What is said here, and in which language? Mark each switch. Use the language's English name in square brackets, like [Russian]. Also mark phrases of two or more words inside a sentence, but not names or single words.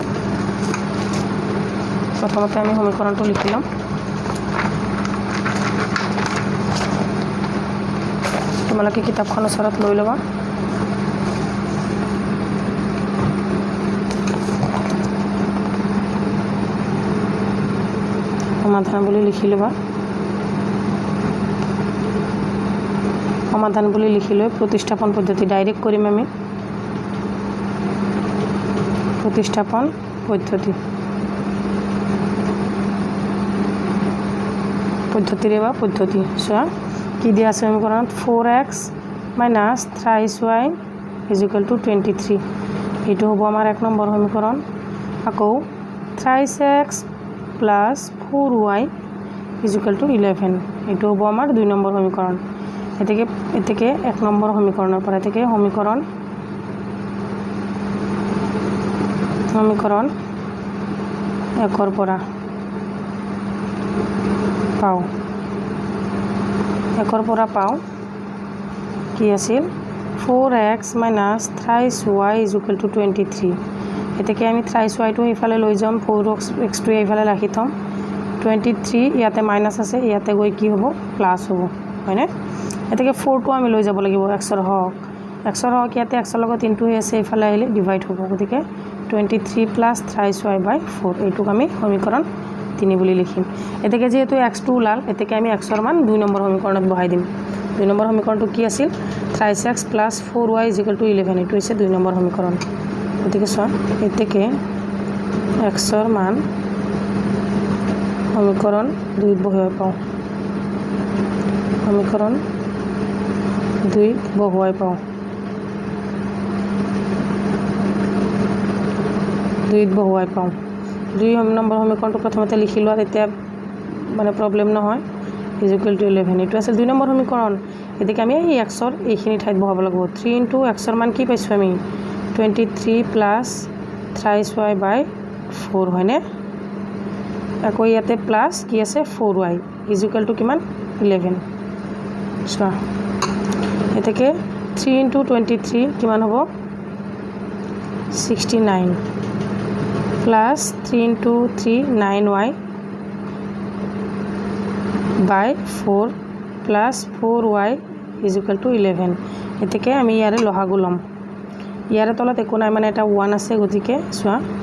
[Assamese] প্ৰথমতে আমি সমীকৰণটো লিখি ল'ম তোমালোকে কিতাপখন ওচৰত লৈ ল'বা সমাধান বুলি লিখি ল'বা সমাধান বুলি লিখি লৈ প্ৰতিস্থাপন পদ্ধতি ডাইৰেক্ট কৰিম আমি প্ৰতিস্থাপন পদ্ধতি চোৱা কি দিয়া আছে সমীকৰণত [English] 4x - thrice y is equal to 23 [Assamese] এইটো হ'ব আমাৰ 1 নম্বৰ সমীকৰণ আকৌ [English] thrice x plus 4y is equal to 11 [Assamese] এইটো হ'ব আমাৰ 2 নম্বৰ সমীকৰণ এতেকে 1 নম্বৰ সমীকৰণৰ পৰা এতেকে সমীকৰণ 1ৰ পৰা পাওঁ কি আছিল [English] 4x - thrice y is equal to 23 [Assamese] এতেকে আমি [English] thrice y [Assamese] টো ইফালে লৈ যাম 4x টো ইফালে ৰাখি থম 23 ইয়াতে মাইনাস আছে ইয়াতে গৈ কি হ'ব প্লাস হ'ব হয়নে এতেকে 4 টো আমি লৈ যাব লাগিব x ৰ হক ইয়াতে x ৰ লগত ইনটু হৈ আছে ইফালে আহিলে ডিভাইড হ'ব গতিকে [English] 23 plus thrice y by 4 [Assamese] এইটোক আমি সমীকৰণ 3 বুলি লিখিম এতেকে যেহেতু x টো ওলাল এতেকে আমি x ৰ মান 2 নম্বৰ সমীকৰণত বহাই দিম 2 নম্বৰ সমীকৰণটো কি আছিল [English] thrice x plus 4y is equal to 11 [Assamese] এইটো হৈছে 2 নম্বৰ সমীকৰণ গতিকে চোৱা এতেকে x ৰ মান সমীকৰণ 2 বহুৱাই পাওঁ সমীকৰণ 2 বহুৱাই পাওঁ 2 নম্বৰ সমীকৰণটো প্ৰথমতে লিখি লোৱা তেতিয়া মানে প্ৰবলেম নহয় [English] is equal to [Assamese] 11 এইটো আছে 2 নম্বৰ সমীকৰণ এদিকে আমি এই x ৰ এইখিনি ঠাইত বহাব লাগিব 3 into x ৰ মান কি পাইছো আমি [English] 23 plus thrice y by 4 [Assamese] হয়নে আকৌ ইয়াতে প্লাস কি আছে [English] 4y is equal to [Assamese] কিমান 11 চোৱা এতেকে 3 into 23 কিমান হ'ব [English] 69 plus 3 into 3 9y by 4 plus 4y is equal to 11 [Assamese] এতেকে আমি ইয়াৰে লহাগু লম ইয়াৰে তলত একো নাই মানে এটা 1 আছে গতিকে চোৱা